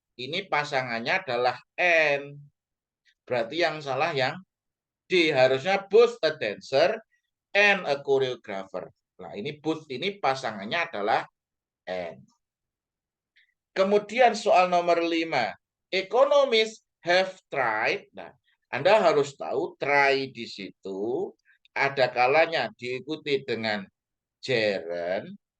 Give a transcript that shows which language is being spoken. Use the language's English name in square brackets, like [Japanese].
[Indonesian] Ini pasangannya adalah and. Berarti yang salah yang D. [English] Harusnya both a dancer and a choreographer. [Indonesian] Nah, ini both ini pasangannya adalah and. Kemudian soal nomor 5. [English] Economists have tried. [Indonesian] Nah, Anda harus tahu try di situ ada kalanya diikuti dengan gerund.